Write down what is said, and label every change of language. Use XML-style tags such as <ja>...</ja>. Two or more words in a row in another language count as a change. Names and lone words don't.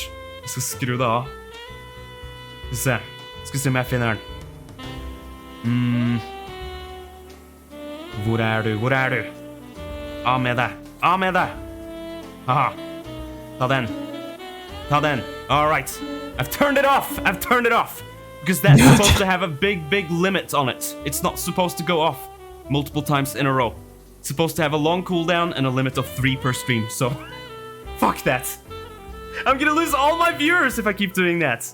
<no>Jeg skal skru det av. Skal vi se om jeg finner den. Hvor er du? Av med deg. Haha. Ta den.</no> <en>All right. I've turned it off. Because that's supposed to have a big limit on it. It's not supposed to go off multiple times in a row. It's supposed to have a long cooldown and a limit of 3 per stream, so fuck that. I'm gonna lose all my viewers if I keep doing that.</en>